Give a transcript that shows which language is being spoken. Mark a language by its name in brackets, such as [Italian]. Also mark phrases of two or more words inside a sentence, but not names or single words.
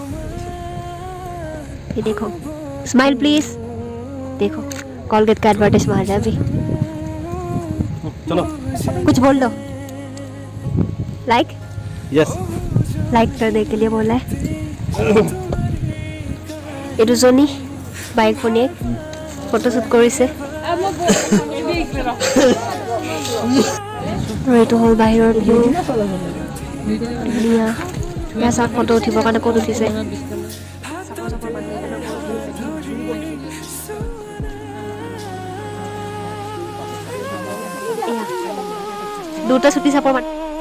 [Hindi] ये देखो [English] smile please. [Hindi] देखो कॉलगेट का एडवर्टाइज मार रहा है अभी। चलो कुछ बोल दो। लाइक यस लाइक करने के लिए बोला है। ये [Assamese] দুজনী বাইক ফোনে ফটোশ্বুট কৰিছে। আৰু এইটো হ'ল বাহিৰৰ ভিউ। ধুনীয়া ইয়াৰ চাওক ফটো উঠিবৰ কাৰণে ক'ত উঠিছে। এয়া দুটা ছুটি চাপৰ মানে